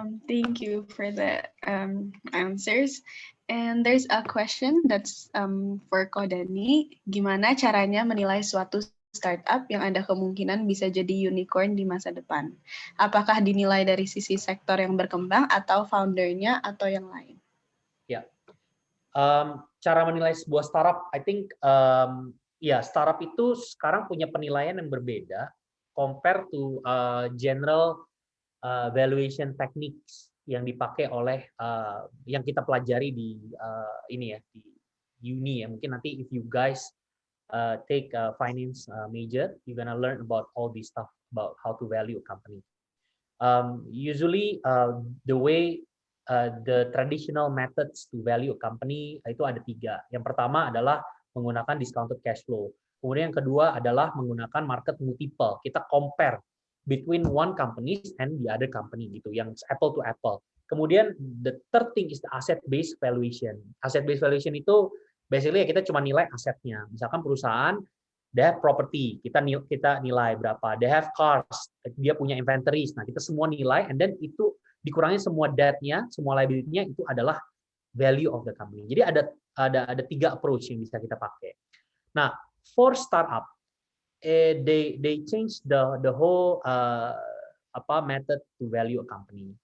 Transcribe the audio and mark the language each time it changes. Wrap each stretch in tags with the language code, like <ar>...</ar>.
<en>Thank you for the answers. And there's a question that's for Ko Danny.</en> <id>Gimana caranya menilai suatu startup yang ada kemungkinan bisa jadi unicorn di masa depan? Apakah dinilai dari sisi sektor yang berkembang atau foundernya atau yang lain? Ya, cara menilai sebuah startup,</id> <en>I think</en> <id>ya startup itu sekarang punya penilaian yang berbeda</id> <en>compare to general valuation techniques</en> <id>yang dipakai oleh yang kita pelajari di ini ya di uni ya.</id> <en>Mungkin nanti if you guys take a finance major, you're gonna learn about all this stuff about how to value a company. Usually the way the traditional methods to value a company</en> <id>itu ada 3. Yang pertama adalah menggunakan discounted cash flow. Kemudian yang kedua adalah menggunakan market multiple. Kita</id> <en>compare between one company and the other company</en> <id>gitu, yang</id> <en>apple to apple.</en> <id>Kemudian</id> <en>the third thing is the asset based valuation. Asset based valuation</en> <id>itu</id> <en>basically</en> <id>ya kita cuma nilai asetnya. Misalkan perusahaan</id> <en>they have property,</en> <id>kita nilai berapa.</id> <en>They have cars,</en> <id>dia punya</id> <en>inventories.</en> <id>Nah, kita semua nilai,</id> <en>and then</en> <id>itu dikurangi semua debt-nya, semua liability-nya, itu adalah</id> <en>value of the company.</en> <id>Jadi ada 3 approach yang bisa kita pakai. Nah,</id> <en>for startup, they change the whole method to value a company.</en>